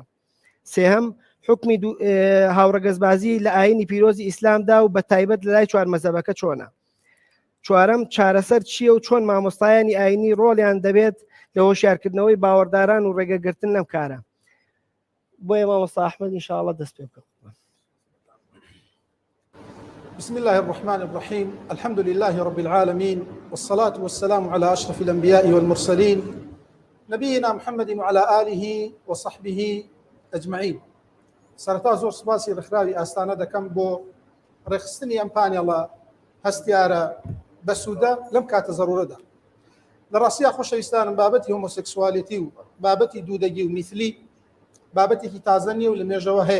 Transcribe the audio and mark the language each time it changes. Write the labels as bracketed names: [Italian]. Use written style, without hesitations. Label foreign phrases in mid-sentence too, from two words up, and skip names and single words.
[Central Kurdish] سێهەم حکمی هاوڕەگەزبازی لە ئاینی پیرۆزی ئیسلامدا و بە تایبەت لە لای چوار مەزهەبەکە چۆنە. چوارەم چارەسەر چییە و چۆن مامۆستایانی ئاینی ڕۆڵیان دەبێت لە هۆشیارکردنەوەی باوەڕداران و ڕێگەگرتن لەم کارە. بۆیە مامۆستا ئەحمەد ئینشاءالله دەست پێ بکەم. [Arabic] بسم الله الرحمن الرحيم الحمد لله رب العالمين والصلاة والسلام على أشرف الأنبياء والمرسلين نبينا محمد وعلى آله وصحبه أجمعين. [Central Kurdish] سرتا زۆر سپاسی ڕێکخراوی ئاستانە دەکەم بۆ ڕێخستنی ئەم پانێڵە هەستیارە بە سوودە لەم کاتە زەڕورەدا. لە ڕاستیە خۆشەویستانم بابەتی هۆمۆسێکسوالیتی و بابەتی دوودەگی و میثلی بابەتێکی تازە نیە و لە مێژەوە هەیە.